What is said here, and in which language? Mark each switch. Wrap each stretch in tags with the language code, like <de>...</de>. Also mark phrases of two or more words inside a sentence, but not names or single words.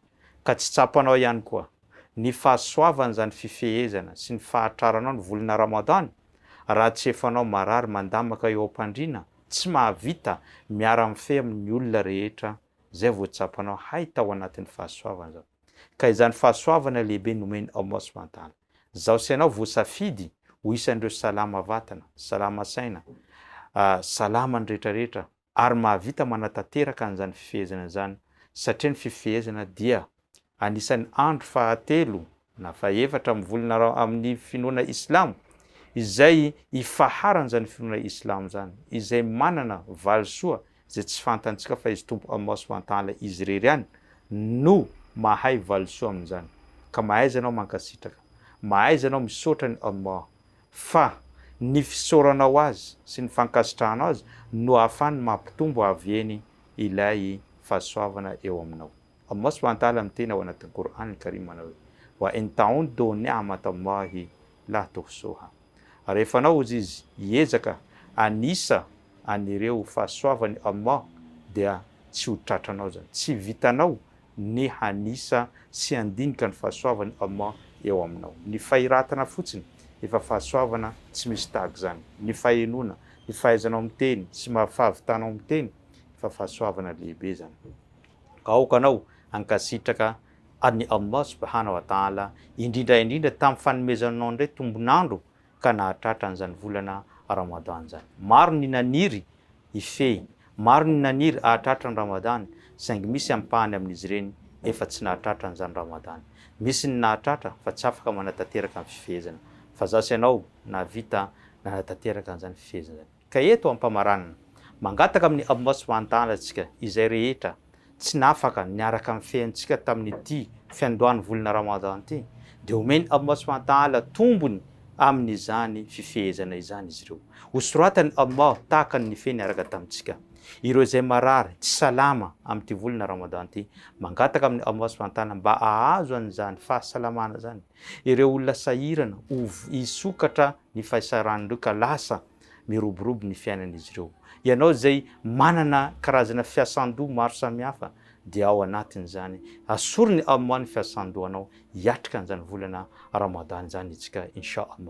<mg>Ka tsy tsapanao ihany koa ny fahasoavana zany fifehezana sy ny fahatraranao ny volana Ramadan raha tsy efanao marary mandamaka eo am-pandriana tsy mahavita miara mifehy amin'ny olona rehetra zay vao tsapanao hay tao anatin'ny fahasoavana zao. Ka izany fahasoavana lehibe nomeny</mg> <ar>الله سبحانه وتعالى.</ar> <mg>Zao sy ianao voasafidy ho isandreo salama vatana, salama saina, salama ny rehetrarehetra ary mahavita manatanteraka an'izany fifehezana zany satria ny fifehezana dia anisan'ny andro fahatelo na fahaefatra amin'ny volana amin'ny finoana Islamo izay ifaharan'izany finoana Islamo zany, izay manana valisoa zay tsy fantantsika fa izy tompo</mg> <ar>الله سبحانه وتعالى</ar> <mg>izy rery ihany no mahay valisoa amin'izany. Ka mahaiza anao mankasitraka, mahaiza anao misaotra ny Allah fa ny fisaoranao azy sy ny fankasitrahanao azy no ahafahany mampitombo avy ilay fahasoavana eo aminao.</mg> <ar>الله سبحانه وتعالى</ar> <mg>miteny ao anatin'ny Qur'an al-Karim manao hoe</mg> <ar>وإن تعدوا نعمة الله لا تحصوها.</ar> <mg>Rehefa anao izy hiezaka anisa anireo fahasoavany Allah dia tsy ho tratranao zany, tsy vitanao ny hanisa sy handinika ny fahasoavany Allah eo aminao. Ny fahiratana fotsiny efa fahasoavana tsy misy tahaka zany. Ny fahenona, ny fahaizanao miteny sy fahavitanao miteny efa fahasoavana lehibe zany. Ka aokanao ankasitraka ny</mg> <ar>الله سبحانه وتعالى</ar> <mg>indrindra tamin'ny fanomezanao ndray tombonandro ka nahatratra an'izany volana Ramadan zany. Maro ny naniry ifehy, maro ny naniry ahatratra ny Ramadan saingy misy ampahany amin'izy ireny efa tsy nahatratra an'izany Ramadan. Misy ny nahatratra fa tsy afaka manatanteraka amin'ny fifehezana. Fa zaho sy ianao nahavita nanatanteraka an'izany fifehezana zany. Ka eto ampamaranana mangataka amin'ny</mg> <ar>الله سبحانه وتعالى</ar> <mg>antsika izay rehetra tsy nafaka niaraka amin'ny fiaintsika tamin'ity fiandohan'ny volana Ramadan ity dia omeny</mg> <ar>الله سبحانه وتعالى</ar> <mg>tombony amin'izany fifehezana izany izy ireo. Hosoratany Allah tahaka ny nifehy niaraka tamintsika. Ireo izay marary tsy salama amin'ity volana Ramadan ity mangataka amin'ny</mg> <ar>الله سبحانه وتعالى</ar> <mg>mba ahazo an'izany fahasalamana zany. Ireo olona sahirana hisokatra ny fahasaran'ireo ka lasa miroborobo ny fiainan'izy ireo. Ianao zay manana karazana fiasan-doha maro samihafa dia ao anatin'izany asorony Allah ny fiasan-dohanao hiatrika an'izany volana Ramadan zany itsika inshallah.</mg>